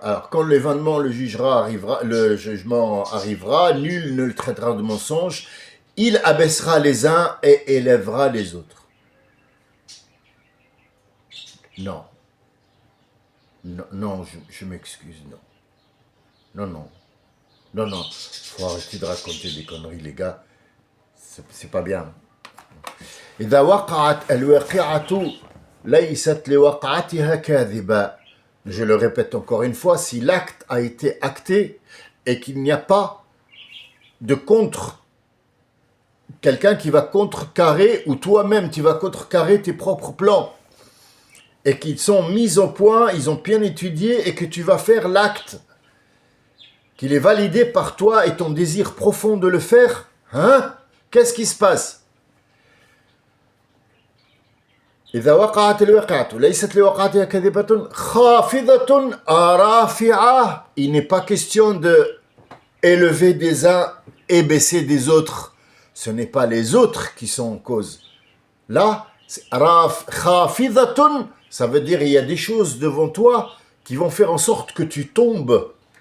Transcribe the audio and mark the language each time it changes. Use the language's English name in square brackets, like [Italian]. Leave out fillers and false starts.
[French] Alors, quand le jugement arrivera, nul ne le traitera de mensonge, il abaissera les uns et élèvera les autres. Non. Non, je m'excuse, non. Faut arrêter de raconter des conneries, les gars. C'est pas bien. [Arabic] إذا وقعت الواقعة ليست لوقعتها كاذبة. [French] Je le répète encore une fois, si l'acte a été acté et qu'il n'y a pas de contre, quelqu'un qui va contrecarrer ou toi-même tu vas contrecarrer tes propres plans et qu'ils sont mis au point, ils ont bien étudié et que tu vas faire l'acte, qu'il est validé par toi et ton désir profond de le faire, hein? Qu'est-ce qui se passe? [Arabic] إذا وقعت الواقعة ليست لوقعتها كاذبة خافضة رافعة. [French] Il n'est pas question de élever des uns et baisser des autres. Ce n'est pas les autres qui sont en cause. Là, خافضة, ça veut dire il y a des choses devant toi qui vont faire en sorte que tu tombes.